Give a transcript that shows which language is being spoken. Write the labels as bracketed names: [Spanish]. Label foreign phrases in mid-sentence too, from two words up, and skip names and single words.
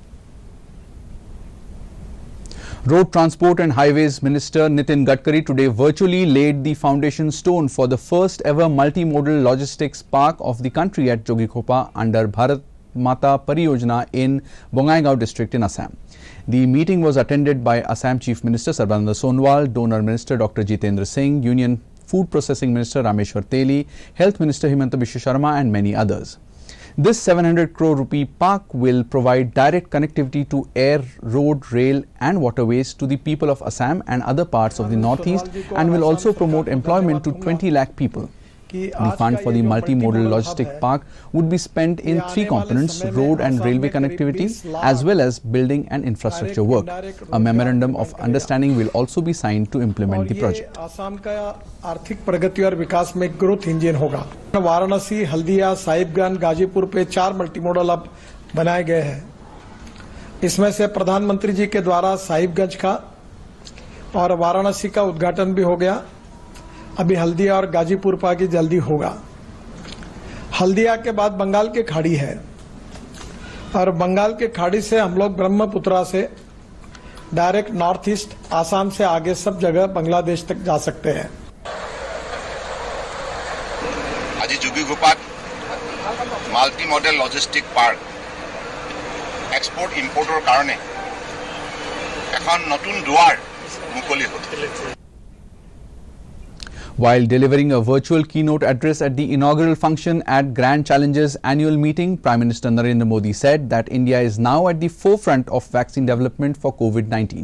[English] Road Transport and Highways Minister Nitin Gadkari today virtually laid the foundation stone for the first ever multimodal logistics park of the country at Jogikopa under Bharat Mata Pariyojana in Bongaigaon district in Assam. The meeting was attended by Assam Chief Minister Sarbananda Sonowal, Donor Minister Dr. Jitendra Singh, Union Food Processing Minister Rameshwar Teli, Health Minister Himanta Biswa Sharma and many others. This 700 crore rupee park will provide direct connectivity to air, road, rail and waterways to the people of Assam and other parts of the northeast and will also promote employment to 20 lakh people. The fund for the multimodal logistic park would be spent in three components: road and railway connectivity as well as building and infrastructure work. A memorandum of understanding will also be signed to implement the project. [Hindi] असम का आर्थिक प्रगति और विकास में [English] growth engine [Hindi] होगा। वाराणसी, हल्दिया, साहिबगंज, गाजीपुर पे 4 मल्टीमोडल अब बनाए गए हैं। इसमें से प्रधानमंत्री जी के द्वारा साहिबगंज का और वाराणसी का उद्घाटन भी हो गया। अभी हल्दिया और गाजीपुर का की जल्दी होगा। हल्दिया के बाद बंगाल की खाड़ी है और बंगाल की खाड़ी से हम लोग ब्रह्मपुत्रा से [English] direct North East [Hindi] आसाम से आगे सब जगह बांग्लादेश तक जा सकते हैं। [Assamese] आज जोगीघोपा [English] multi modal logistic park export importer [Assamese] कारणे এখন নতুন দুৱাৰ মুকলি হৈছে। [English] While delivering a virtual keynote address at the inaugural function at Grand Challenges annual meeting, Prime Minister Narendra Modi said that India is now at the forefront of vaccine development for COVID-19.